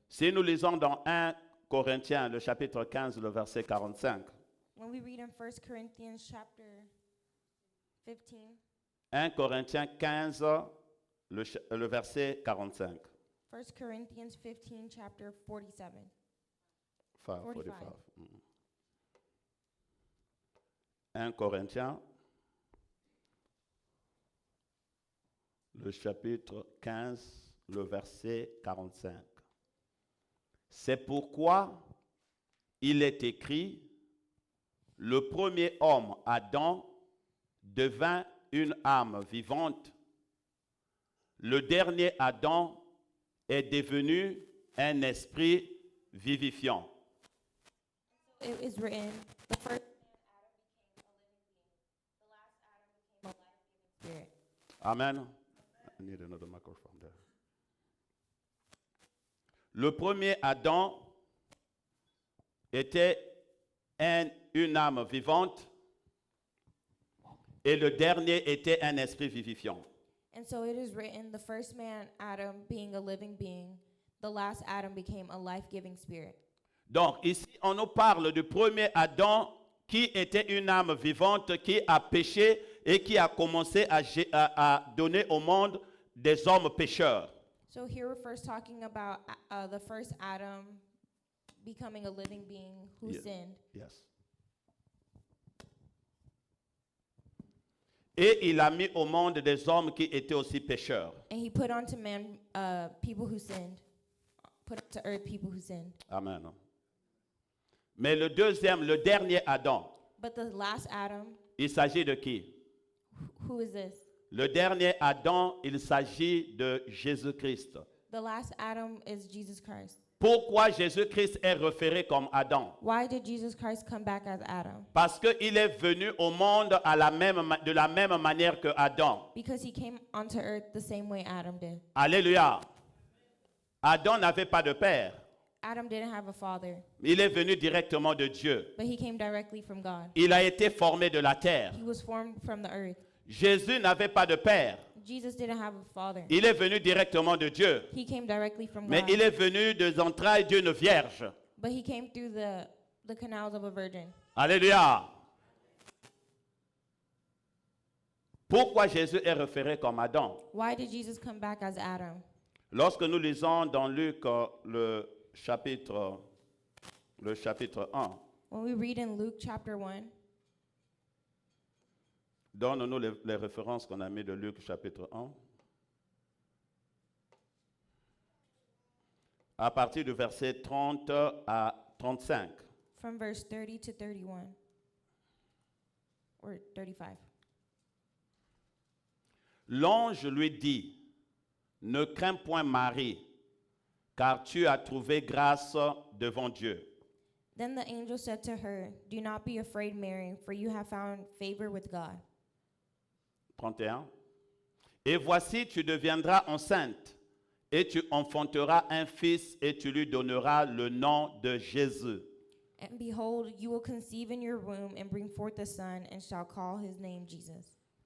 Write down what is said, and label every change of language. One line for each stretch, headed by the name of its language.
French: Si nous lisons dans 1 Corinthiens, le chapitre 15, le verset 45.
English: When we read in 1 Corinthians chapter 15,
French: 1 Corinthiens 15, le verset 45.
English: 1 Corinthians 15, chapter 47.
French: 45. 1 Corinthiens, le chapitre 15, le verset 45. C'est pourquoi il est écrit, le premier homme, Adam, devint une âme vivante. Le dernier Adam est devenu un esprit vivifiant.
English: It is written, the first man Adam became a living being. The last Adam became a life-giving spirit. Amen. I need another microphone there.
French: Le premier Adam était une âme vivante et le dernier était un esprit vivifiant.
English: And so it is written, the first man Adam being a living being, the last Adam became a life-giving spirit.
French: Donc ici, on nous parle du premier Adam qui était une âme vivante, qui a péché et qui a commencé à donner au monde des hommes pécheurs.
English: So here we're first talking about the first Adam becoming a living being who Yeah. sinned. Yes.
French: Et il a mis au monde des hommes qui étaient aussi pécheurs.
English: And he put onto man people who sinned. Put to earth people who sinned.
French: Amen. Mais le dernier Adam,
English: But the last Adam,
French: il s'agit de qui?
English: who is this?
French: Le dernier Adam, il s'agit de Jésus-Christ.
English: The last Adam is Jesus Christ.
French: Pourquoi Jésus-Christ est référé comme Adam?
English: Why did Jesus Christ come back as Adam?
French: Parce qu'il est venu au monde de la même manière que Adam.
English: Because he came onto earth the same way Adam did.
French: Alléluia. Adam n'avait pas de père.
English: Adam didn't have a father,
French: Il est venu directement de Dieu.
English: but he came directly from God.
French: Il a été formé de la terre.
English: He was formed from the earth.
French: Jésus n'avait pas de père.
English: Jesus didn't have a father.
French: Il est venu directement de Dieu.
English: He came directly from
French: Mais
English: God.
French: il est venu des entrailles d'une vierge.
English: But he came through the canals of a virgin.
French: Alléluia. Pourquoi Jésus est référé comme Adam?
English: Why did Jesus come back as Adam?
French: Lorsque nous lisons dans Luc le chapitre 1,
English: When we read in Luke chapter 1,
French: donne-nous les références qu'on a mis de Luc chapitre 1. À partir du verset 30 à 35.
English: from verse 30 to 31, or 35.
French: L'ange lui dit, ne crains point Marie, car tu as trouvé grâce devant Dieu.
English: Then the angel said to her, do not be afraid, Mary, for you have found favor with God. 31.
French: Et voici, tu deviendras enceinte, et tu enfanteras un fils, et tu lui donneras le nom de Jésus.
English: And behold, you will conceive in your womb and bring forth a son, and shall call his name Jesus.